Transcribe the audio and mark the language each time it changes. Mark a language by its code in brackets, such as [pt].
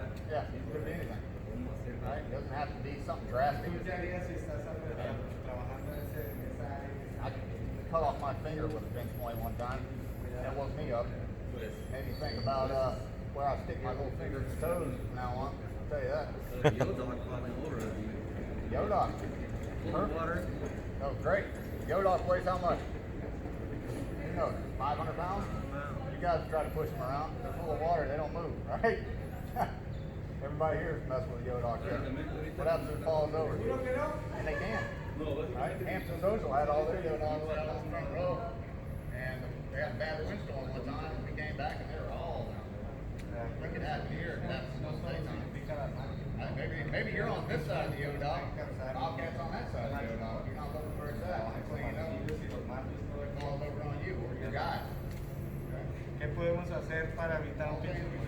[en] Yeah, it could be anything. Right? It doesn't have to be something drastic. [es] ¿Tú qué harías si estás trabajando en esa área? [en] I cut off my finger with a pinch point one time. That woke me up. Made me think about where I stick my little fingers and toes from now on. I'll tell you that. Yodoc. Water. That was great. Yodoc weighs how much? Who knows? 500 pounds? You guys try to push them around. They're full of water. They don't move, right? Everybody here is messing with Yodoc. What happens if it falls over? And they can. Right? Hampton Social had all their Yodocs out on the front row. And the We had a bad windstorm one time, and we came back and they were all down there. I think it happened here, and that's no daytime. Maybe you're on this side of the O-Dot, Bobcat's on that side of the O-Dot. You're not looking for us out. Next thing you know, it falls over on you or your guy. [es] ¿Qué podemos hacer para evitar un pinche